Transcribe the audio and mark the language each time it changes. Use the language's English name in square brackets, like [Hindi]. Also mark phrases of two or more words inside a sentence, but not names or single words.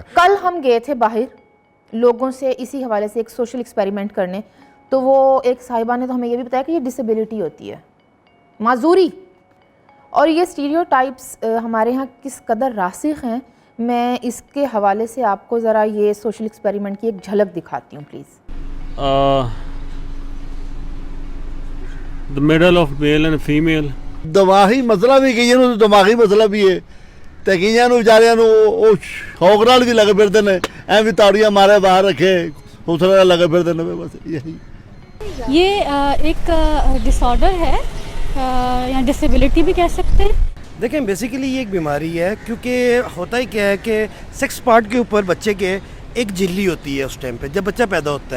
[Urdu] کل ہم گئے تھے باہر لوگوں سے اسی حوالے سے ایک [English] social experiment [Urdu] کرنے, تو وہ ایک صاحبہ نے تو ہمیں یہ بھی بتایا کہ یہ ڈسیبلٹی ہوتی ہے, معذوری. اور یہ اسٹیریوٹائپس ہمارے ہاں کس قدر راسخ ہیں, میں اس کے حوالے سے آپ کو ذرا یہ [English] social experiment [Urdu] کی ایک جھلک دکھاتی ہوں پلیز. [English] The middle of male and female. [Punjabi] دماغی مسئلہ بھی کئی نوں دماغی مسئلہ بھی ہے تے کئیاں نوں بیچاریاں نوں او شوق نال بھی لگے پھردے نے, ایویں تاڑیاں مارے باہر رکھے خوبصورت لگے پھردے نے. بس یہی [Urdu] یہ ایک ڈس آرڈر ہے یا ڈسیبلٹی بھی کہہ سکتے ہیں. دیکھیں بیسیکلی یہ ایک بیماری ہے, کیونکہ ہوتا ہی کیا ہے کہ [English] sex part [Urdu] کے اوپر بچے کے ایک جھلی ہوتی ہے اس ٹائم پہ جب بچہ پیدا ہوتا ہے.